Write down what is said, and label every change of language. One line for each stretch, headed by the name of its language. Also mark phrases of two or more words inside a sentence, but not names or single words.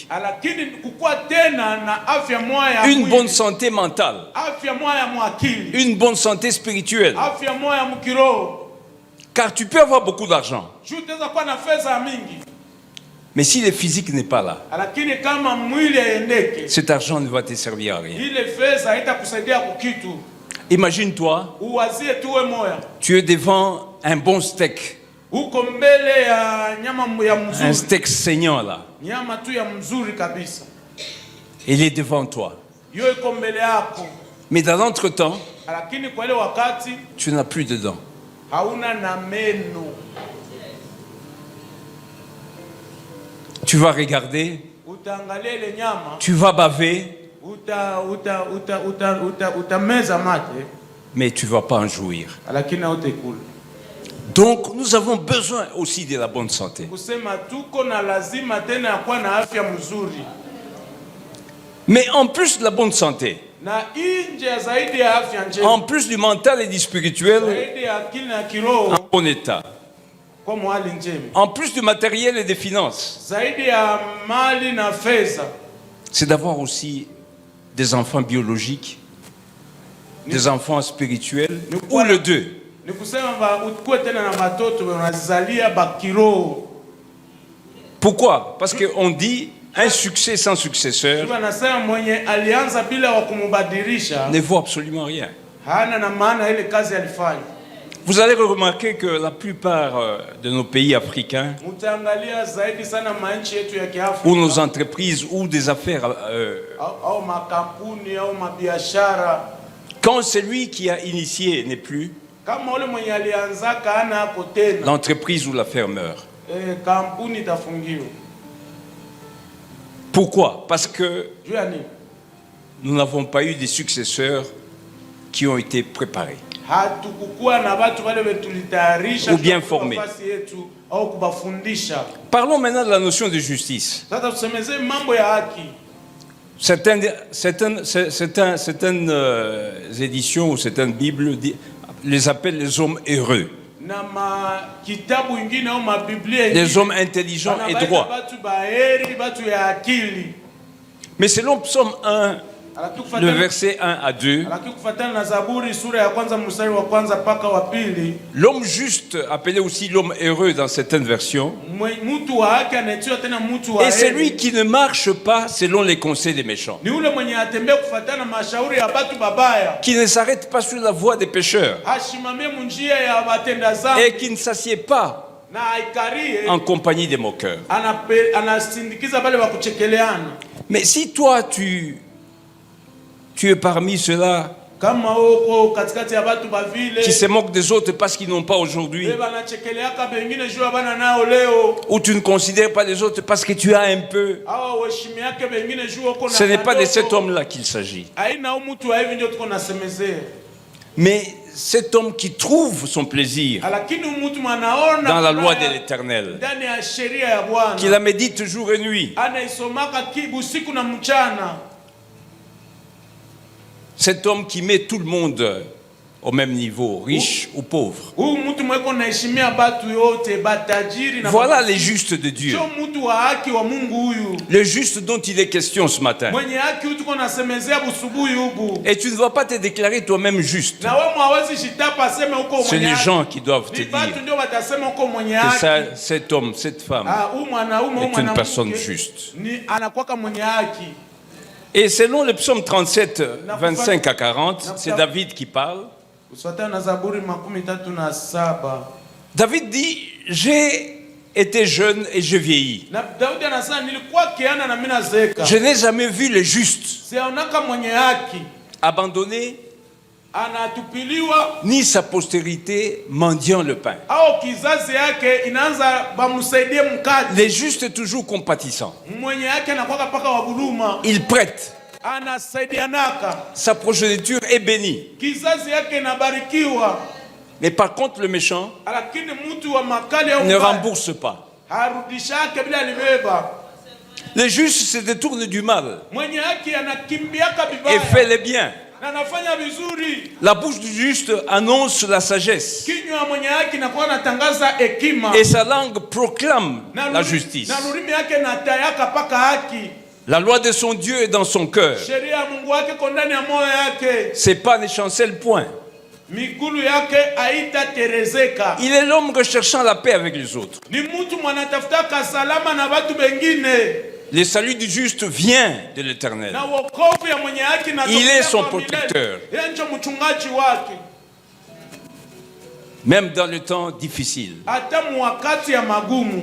Swahili: lakini kukuwa tena na afya moya ya
French: une
Swahili: mwili,
French: bonne santé mentale,
Swahili: afya moya ya mwakili,
French: une bonne santé spirituelle.
Swahili: afya moya ya mkiroho.
French: Car tu peux avoir beaucoup d'argent,
Swahili: Juu utaweza kuwa na fedha mingi,
French: mais si le physique n'est pas là,
Swahili: lakini kama mwili haendeke,
French: cet argent ne va te servir à rien.
Swahili: ile fedha haitakusaidia kukitu.
French: Imagine-toi,
Swahili: Uwazie tuwe moya,
French: tu es devant un bon steak,
Swahili: uko mbele ya nyama ya
French: un
Swahili: mzuri,
French: steak saignant là.
Swahili: nyama tu ya mzuri kabisa,
French: Il est devant toi.
Swahili: hiyo iko mbele yako,
French: Mais dans l'entretemps,
Swahili: lakini kwa ile wakati
French: tu n'as plus de dents.
Swahili: hauna na meno.
French: Tu vas regarder,
Swahili: Utaangalia ile nyama,
French: tu vas baver,
Swahili: utameza mate,
French: mais tu ne vas pas en jouir.
Swahili: lakini hautakula.
French: Donc nous avons besoin aussi de la bonne santé.
Swahili: kusema tuko na lazima tena ya kuwa na afya mzuri.
French: Mais en plus de la bonne santé,
Swahili: Na nje zaidi ya afya njema,
French: en plus du mental et du spirituel,
Swahili: zaidi ya akili na kiroho
French: en bon état,
Swahili: kwa mwali njema,
French: en plus du matériel et des finances,
Swahili: zaidi ya mali na fedha,
French: c'est d'avoir aussi des enfants biologiques, des enfants spirituels, ou les deux.
Swahili: ni kusema ukuwe tena na watoto unazalia bakiroho.
French: Pourquoi? Parce qu'on dit un succès sans successeur
Swahili: Anasema mwenye alianza bila wa kumubadilisha
French: ne vaut absolument rien.
Swahili: hana na maana ile kazi alifanya.
French: Vous allez remarquer que la plupart de nos pays africains,
Swahili: Mtaangalia zaidi sana manchi yetu ya
French: ou
Swahili: Kiafrika
French: nos entreprises, ou des affaires,
Swahili: au makampuni au mabiashara,
French: quand celui qui a initié n'est plus,
Swahili: kama ule mwenye alianzaka hana hapo tena,
French: l'entreprise ou l'affaire meurt.
Swahili: kampuni itafungiwa.
French: Pourquoi? Parce que
Swahili: Juu ya nini?
French: nous n'avons pas eu des successeurs qui ont été préparés.
Swahili: Hatukukuwa na watu wale tulitayarisha
French: Ou bien formés.
Swahili: nafasi yetu au kubafundisha.
French: Parlons maintenant de la notion de justice.
Swahili: Sasa tusemeze mambo ya haki.
French: Certaines éditions ou certaines Bibles les appellent les hommes heureux,
Swahili: Na kitabu ingine au mabiblia
French: les hommes intelligents et
Swahili: wanabaita
French: droits.
Swahili: watu baheri, watu ya akili.
French: Mais selon Psaume 1, le Le verset 1 à 2,
Swahili: lakini kufuatana na Zaburi sura ya kwanza mstari wa kwanza mpaka wa pili,
French: l'homme juste, appelé aussi l'homme heureux dans certaines versions,
Swahili: mtu wa haki anaitwa tena mtu wa
French: est
Swahili: heri.
French: celui qui ne marche pas selon les conseils des méchants,
Swahili: Ni ule mwenye atembea kufuatana mashauri ya watu babaya,
French: qui ne s'arrête pas sur la voie des pécheurs
Swahili: hashimamie njia ya watenda dhambi,
French: et qui ne s'assied pas
Swahili: na aikarie
French: en compagnie des moqueurs.
Swahili: anasindikiza wale wa kuchekeleana.
French: Mais si toi tu es parmi ceux-là
Swahili: Kama uko katikati ya watu bavile
French: qui se moquent des autres parce qu'ils n'ont pas aujourd'hui,
Swahili: banachekeleaka bengine juu bana nao leo,
French: ou tu ne considères pas les autres parce que tu as un peu,
Swahili: au waheshimiake bengine juu uko na
French: ce n'est pas de
Swahili: kadogo.
French: cet homme-là qu'il s'agit.
Swahili: Haina mtu wa hivi ndio tuko nasemezea.
French: Mais cet homme qui trouve son plaisir
Swahili: Lakini mtu anaona
French: dans la loi de l'Éternel,
Swahili: ndani ya sheria ya Bwana,
French: qui la médite jour et nuit,
Swahili: anaisomaka usiku na mchana.
French: cet homme qui met tout le monde au même niveau, riche ou pauvre.
Swahili: Huyu mtu mweko naheshimia batu yote, batajiri na
French: Voilà les justes de Dieu.
Swahili: sio mtu wa haki wa Mungu huyu.
French: Le juste dont il est question ce matin.
Swahili: Mwenye haki huyu tuko nasemezea busubuhi hubu.
French: Et tu ne vas pas te déclarer toi-même juste.
Swahili: Na wewe hawezi jitapa aseme uko
French: C'est
Swahili: mwenye
French: les
Swahili: haki.
French: gens qui doivent te
Swahili: Ni batu
French: dire
Swahili: ndio watasema uko mwenye
French: que
Swahili: haki.
French: ça, cet homme, cette femme
Swahili: Huyu mwanaume huyu
French: est une
Swahili: mwanamke
French: personne juste.
Swahili: ni anakuwa mwenye haki.
French: Et selon le psaume 37, 25 à 40, c'est David qui parle.
Swahili: Usifuatane na Zaburi 37.
French: David dit, j'ai été jeune et je vieillis.
Swahili: Na Daudi anasema nilikuwa kiana na mimi nazeka.
French: Je n'ai jamais vu le juste
Swahili: Sionaka mwenye haki
French: abandonné,
Swahili: anatupiliwa
French: ni sa postérité mendiant le pain.
Swahili: au kizazi yake inaanza bamsaidie mkate.
French: Les justes toujours compatissants.
Swahili: Mwenye yake anakuwa paka wa buluma,
French: Il prête.
Swahili: anasaidianaka,
French: Sa progéniture est bénie.
Swahili: kizazi yake inabarikiwa.
French: Mais par contre, le méchant
Swahili: Lakini mtu wa makali au
French: ne
Swahili: mbaya
French: rembourse pas.
Swahili: harudishake bila alibeba.
French: Le juste se détourne du mal
Swahili: Mwenye haki anakimbiaka
French: et
Swahili: vibaya
French: fait le bien.
Swahili: na anafanya vizuri.
French: La bouche du juste annonce la sagesse
Swahili: Kinywa mwenye haki inakuwa natangaza hekima,
French: et sa langue proclame
Swahili: na
French: la
Swahili: luri-
French: justice.
Swahili: na lulimi yake natayaka paka haki.
French: La loi de son Dieu est dans son cœur.
Swahili: Sheria ya Mungu wake iko ndani ya moyo yake.
French: Ses pas ne chancellent point.
Swahili: Migulu yake haitaterezeka.
French: Il est l'homme recherchant la paix avec les autres.
Swahili: Ni mtu mwanatafutaka salama na watu wengine.
French: Le salut du juste vient de l'Éternel.
Swahili: Na wokovu ya mwenye haki na
French: Il est son protecteur.
Swahili: Yeye ndio mchungaji wake.
French: Même dans le temps difficile,
Swahili: Hata mwakati ya magumu,